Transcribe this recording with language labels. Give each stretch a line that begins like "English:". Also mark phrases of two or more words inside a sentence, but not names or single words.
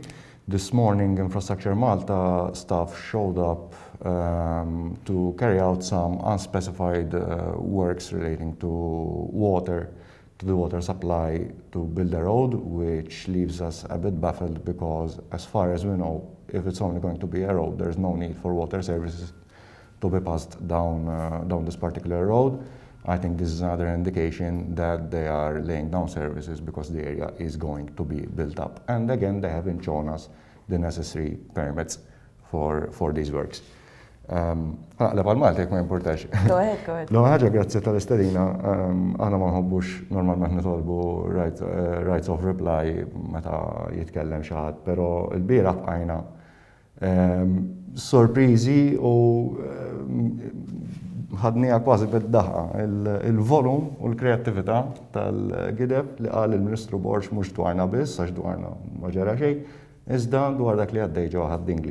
English: This morning, Infrastructure Malta staff showed up to carry out some unspecified works relating to water, to the water supply to build a road, which leaves us a bit baffled because, as far as we know, if it's only going to be a road, there's no need for water services to be passed down this particular road. I think this is another indication that they are laying down services because the area is going to be built up. And again, they haven't shown us the necessary permits for these works.
Maltese: Malta jek ma importax.
English: Go ahead, go ahead.
Maltese: Ħaġa grazzi tal-istedina, aħna ma nħobbux normalment nitolbu
English: rights of reply
Maltese: meta jitkellem xi ħadd, però l-bieraħ bqajna sorpriżi u ħadnija kważi bid-daħqa il-volum u l-kreattività tal-gideb li qal il-Ministru Borx mhux dwarna biss għax dwarna ma ġara xejn, iżda dwar dak li għaddej ġewwa ħad-Dingli.